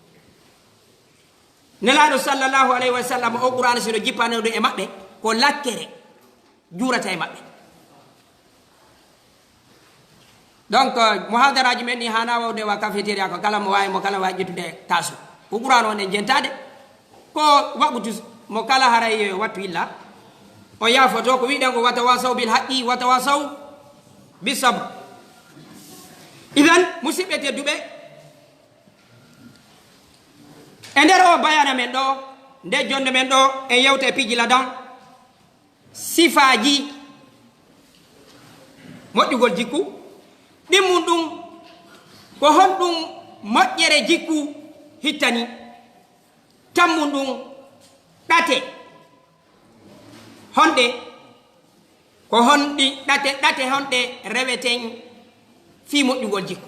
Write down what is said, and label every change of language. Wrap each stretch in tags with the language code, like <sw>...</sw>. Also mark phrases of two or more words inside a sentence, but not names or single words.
<ff>nelaɗo</ff> <ar>صلى الله عليه وسلم</ar> <ff>o qur'ana sino jippanoɗo e maɓɓe ko lakkere juurata e maɓɓe donc muhadaraji men ni hana wawde wa cafétéria ko kala mo wawi mo kala wawi ƴettude kasu ko qur'an on en jentade ko waɓutu mo kala haray wattu illa o yafoto ko wiɗen ko</ff> <ar>وتواصوا بالحق وتواصوا بالصبر</ar> <ff>idan musidɓe tedduɓe e nder o bayana men ɗo nde jonde men ɗo e yewte piiji ladan sifaji moƴƴugol jikku ɗimmum ɗum ko honɗum moƴƴere jikku hittani tammum ɗum ɗate honɗe ko honɗi ɗate honɗe reweten fi moƴƴugol jikku.</ff>